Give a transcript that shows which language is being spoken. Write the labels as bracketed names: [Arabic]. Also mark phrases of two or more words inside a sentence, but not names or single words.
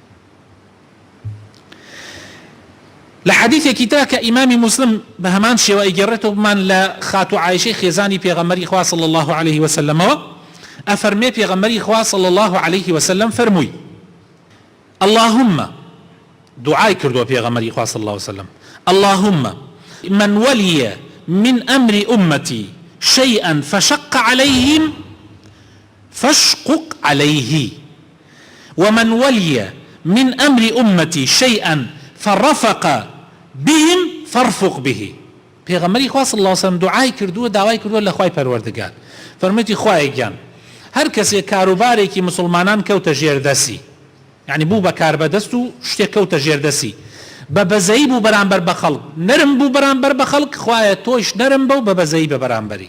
[Central Kurdish] لە حەدیثێکی تر کە ئیمامی موسلم بە هەمان شێوە ئەگێڕێتەوە بمان لە خاتو عایشەی خێزانی پێغەمبەری خوا [Arabic] صلی الله عليه وسلمەوە، [Central Kurdish] ئەفەرمێ پێغەمبەری خوا [Arabic] صلی الله عليه وسلم فەرمووی اللهم، [Central Kurdish] دوعای کردووە پێغەمبەری خوا [Arabic] صلی الله عليه وسلم، اللهم من ولي من أمر أمتي شيئا فشق عليهم فاشقق عليه، ومن ولي من أمر أمتي شيئا فرفق بهم فارفق به. [Central Kurdish] پێغەمبەری خوا [Arabic] صلی الله عليه وسلم [Central Kurdish] دوعای کردووە، داوای کردووە لە خوای پەروەردگار، فەرموویەتی خوای گیان هەر کەسێک کاروبارێکی مسلمانان کەوتە ژێردەسی، یعنی بوو بە کاربەدەست و شتێک کەوتە ژێردەسی، بە بەزەیی بوو بەرامبەر بە خەڵک، نەرم بوو بەرامبەر بە خەڵک، خوایە تۆیش نەرم بە و بە بەزەیی بە بەرامبەری.